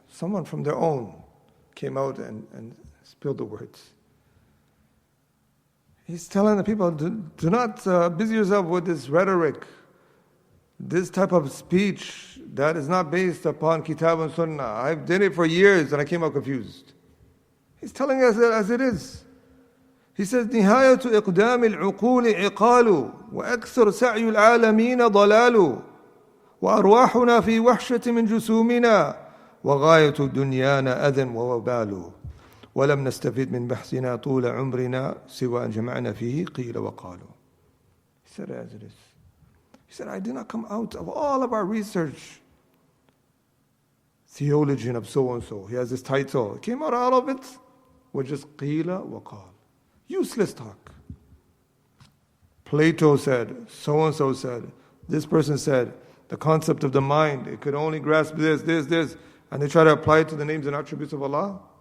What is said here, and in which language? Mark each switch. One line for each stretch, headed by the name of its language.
English: Someone from their own came out and spilled the words. He's telling the people, do not busy yourself with this rhetoric, this type of speech that is not based upon Kitab and Sunnah. I've done it for years and I came out confused. He's telling us as it is. He says,
Arabic: نِهَايَةُ إِقْدَامِ الْعُقُولِ عِقَالُ وَأَكْثَرُ سَعْيُ الْعَالَمِينَ ضَلَالُ وأرواحنا في وحشة من جسومنا وغاية دنيانا أذى ووبال ولم نستفد من بحثنا طول عمرنا سوى أن جمعنا فيه قيل وقالوا.
English: He said as it is. He said, I did not come out of all of our research, theologian of so-and-so. He has this title. It came out all of it with just
Arabic: قيل وقال.
English: Useless talk. Plato said, so-and-so said, this person said, the concept of the mind, it could only grasp this, and they try to apply it to the names and attributes of Allah.